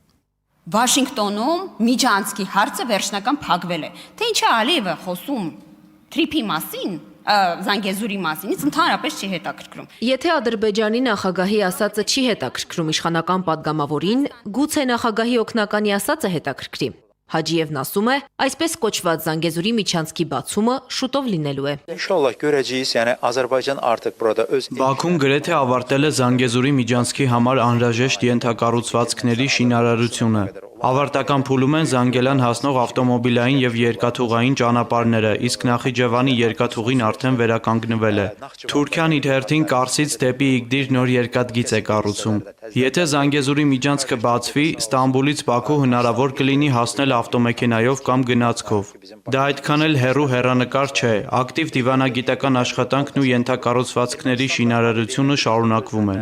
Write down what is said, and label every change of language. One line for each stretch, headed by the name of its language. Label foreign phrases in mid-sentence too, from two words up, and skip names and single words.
Armenian: Վաշինգտոնում միջանցքի հարցը վերջնական փակվել է։ Թե ինչ է Ալիևը խոսում թրիփի մասին, Զանգեզուրի մասին, ինձ ընդհանրապես չի հետաքրքրում։ Եթե Ադրբեջանի նախագահի ասածը չի հետաքրքրում իշխանական падգամավորին, գուցե նախագահի օգնականի ասածը հետաքրքրի։ Հաջիևն ասում է, այսպես կոչված Զանգեզուրի միջանցքի բացումը շուտով լինելու է։
Azerbaijani: İnşallah görəcəyik, yəni Azərbaycan artıq burada öz
Armenian: Բաքուն գրեթե ավարտել է Զանգեզուրի միջանցքի համար անհրաժեշտ ենթակառուցվածքների շինարարությունը։ Ավարտական փուլում են Զանգելան հասնող ավտոմոբիլային եւ երկաթուղային ճանապարհները, իսկ Նախիջևանի երկաթուղին արդեն վերականգնվել է։ Թուրքիան իր հերթին Կարսից դեպի Իգդիր նոր երկաթգիծ է կառուցում։ Եթե Զանգեզուրի միջանցքը բացվի, Ստամբուլից Բաքու հնարավոր կլինի հասնել ավտոմեքենայով կամ գնացքով։ Դա այդքան էլ հեռու հեռանկար չէ, ակտիվ դիվանագիտական աշխատանքն ու ենթակառուցվածքների շինարարությունը շարունակվում են։